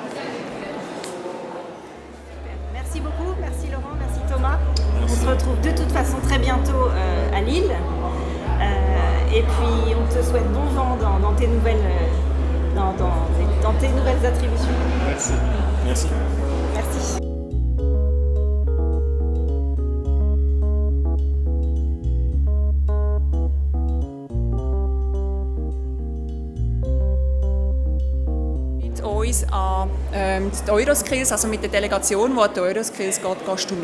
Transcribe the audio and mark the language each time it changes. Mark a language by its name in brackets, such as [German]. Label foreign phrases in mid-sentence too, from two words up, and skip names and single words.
[French] Merci beaucoup, merci Laurent, merci Thomas. Merci. On se retrouve de toute façon très bientôt à Lille. Et puis on te souhaite bon vent dans tes nouvelles, dans tes nouvelles attributions. Merci. Merci. Merci. [German] Uns an die Euroskills, also mit der Delegation, die an die Euroskills geht, gehst du mit.